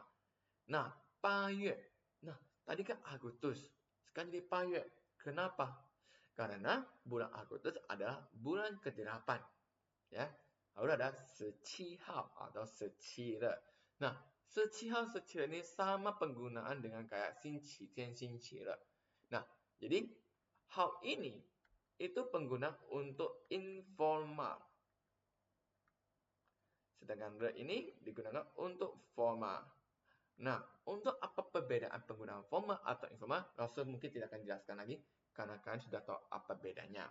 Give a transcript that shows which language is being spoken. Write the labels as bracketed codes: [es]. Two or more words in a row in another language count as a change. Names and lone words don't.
[id] Nah, 8月. Nah, tadi kan Agustus. Sekarang jadi 8月. Kenapa? Karena bulan Agustus adalah bulan ke-8. Ya. Lalu ada 17号 atau 17日. Nah, [zh] 17 号 17 日 [id] ini sama penggunaan dengan kayak [zh] 星期天 星期日. [id] Nah, jadi hal ini itu penggunaan untuk informal. Sedangkan re ini digunakan untuk formal. Nah, untuk apa perbedaan penggunaan formal atau informal, Rasul mungkin tidak akan jelaskan lagi, karena kalian sudah tahu apa bedanya.